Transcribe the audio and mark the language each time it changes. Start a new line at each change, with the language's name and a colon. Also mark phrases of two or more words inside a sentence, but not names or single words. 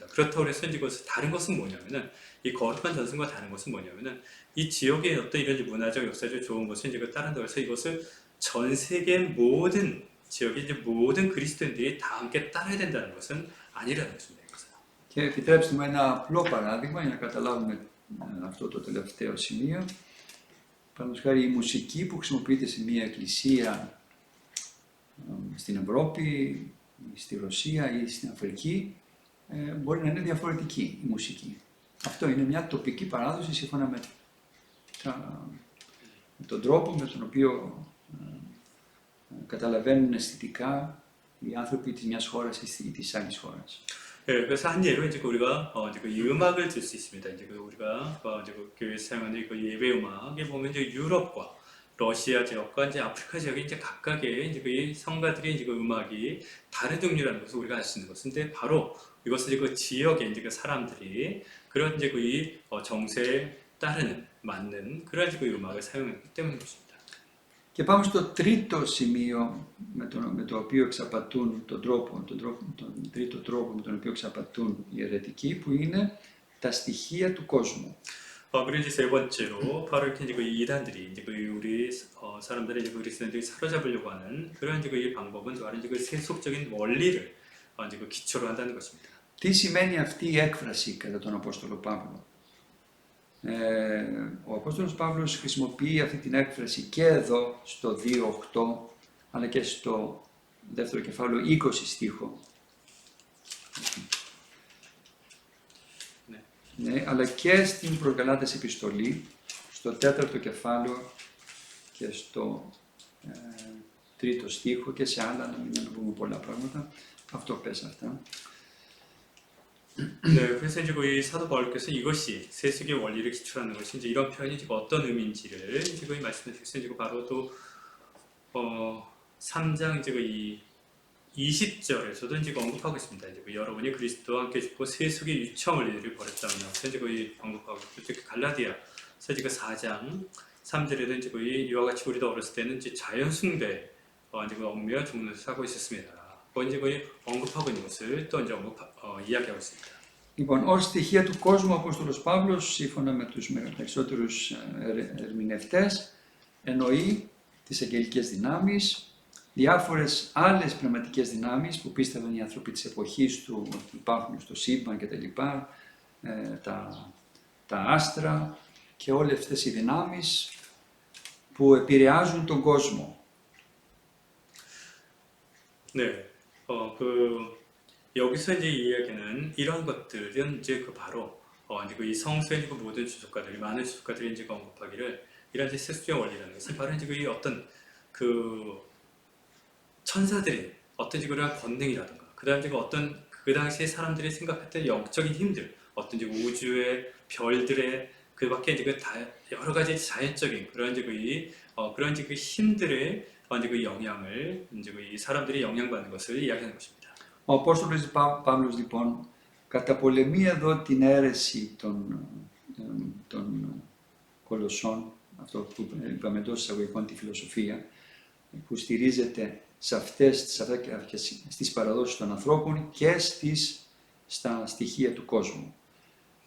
Korean: 그렇다고 해서 이제 그것을 다른 것은 뭐냐면은 이 거룩한 전승과 다른 것은 뭐냐면은 이 지역의 어떤 이런 문화적 역사적 좋은 것을 이제 따른다고 해서 이것을 전 세계 모든 지역의 이제 모든 그리스도인들이 다 함께 따라야 된다는 것은 아니라는 것입니다.
Greek: Και επιτρέψτε μου ένα απλό παράδειγμα για να καταλάβουμε αυτό το τελευταίο σημείο. Παραδείγματος χάρη, η μουσική που χρησιμοποιείται σε μια εκκλησία στην Ευρώπη, στη Ρωσία ή στην Αφρική μπορεί να είναι διαφορετική η μουσική. Αυτό είναι μια τοπική παράδοση σύμφωνα με τον τρόπο με τον οποίο καταλαβαίνουν αισθητικά οι άνθρωποι της μιας χώρας ή της άλλης χώρας.
Korean: 네, 그래서 한 예로 이제 우리가 이제 그 음악을 들 수 있습니다. 이제 우리가 이제 교회에서 사용하는 그 예배 음악에 보면 이제 유럽과 러시아 지역과 이제 아프리카 지역이 이제 각각의 이제 그 성가들의 이제 그 음악이 다른 종류라는 것을 우리가 알 수 있는 것인데 바로 이것은 이제 그 지역의 이제 그 사람들이 그런 이제 그 정세에 따르는 맞는 그런 이제 그 음악을 사용했기 때문인 것입니다.
Greek: Και πάμε στο τρίτο σημείο με το οποίο εξαπατούν τον τρίτο τρόπο με τον οποίο εξαπατούν οι αιρετικοί, που είναι τα στοιχεία του κόσμου.
Korean: 그리고 이제 세 번째로 바로 이렇게 이제 그 이단들이 이제 그 우리 사람들의 이제 그리스도인들이 사로잡으려고 하는 그런 이제 그 방법은 바로 이제 그 세속적인 원리를 이제 그 기초로 한다는 것입니다.
Greek: Τι σημαίνει αυτή η έκφραση κατά τον Απόστολο Παύλο? Ο Απόστολος Παύλος χρησιμοποιεί αυτή την έκφραση και εδώ στο 2.8 αλλά και στο δεύτερο κεφάλαιο 20 στίχο. Ναι, αλλά και στην προς Γαλάτες επιστολή, στο 4ο κεφάλαιο και στο 3ο στίχο και σε άλλα, να μην πούμε πολλά πράγματα. Αυτό πες αυτά.
Korean: 네, 그래서 이제 이 사도 바울께서 이것이 세속의 원리를 기초하는 것이 이제 이런 표현이 지금 어떤 의미인지를 지금 말씀해 주셨어요. 지금 바로 또 3장 이제 이 20절에서도 이제 언급하고 있습니다. 이제 여러분이 그리스도와 함께 죽고 세속의 유청 원리를 버렸다는 것을 이제 언급하고 있고, 갈라디아서 이제 4장 3절에도 이제 이와 같이 우리도 어렸을 때는 이제 자연 숭배 이제 얽매여 죽는 것을 하고 있었습니다. 이제 언급하고 있는 것을 또 이제 이야기하고 있습니다.
Greek: Λοιπόν, ως στοιχεία του κόσμου, ο Απόστολος Παύλος, σύμφωνα με τους περισσότερους ερμηνευτές, εννοεί τις αγγελικές δυνάμεις, διάφορες άλλες πνευματικές δυνάμεις που πίστευαν οι άνθρωποι της εποχής του ότι υπάρχουν στο σύμπαν κτλ. Τα άστρα και όλες αυτές οι δυνάμεις που επηρεάζουν τον κόσμο.
Korean: 네, 여기서 이제 이야기는 이런 것들은 이제 바로 이제 이 성서의 모든 주석가들이 많은 주석가들이 이제 언급하기를 이런 이제 세속적 원리라는 것은 바로 이제 어떤 그 천사들의 어떤 그런 권능이라든가 그다음에 어떤 그 당시에 사람들이 생각했던 영적인 힘들, 어떤 이제 우주의 별들의 그 밖에 이제 여러 가지 자연적인 그런 이제 그런 이제 힘들의 이제 그 영향을 이제 이 사람들이 영향받는 것을 이야기하는 것입니다.
Greek: Ο Απόστολος Παύλος λοιπόν καταπολεμεί εδώ την αίρεση των Κολοσσών, αυτό που είπαμε εντός εισαγωγικών τη φιλοσοφία, που στηρίζεται στις παραδόσεις των ανθρώπων και στα στοιχεία του κόσμου.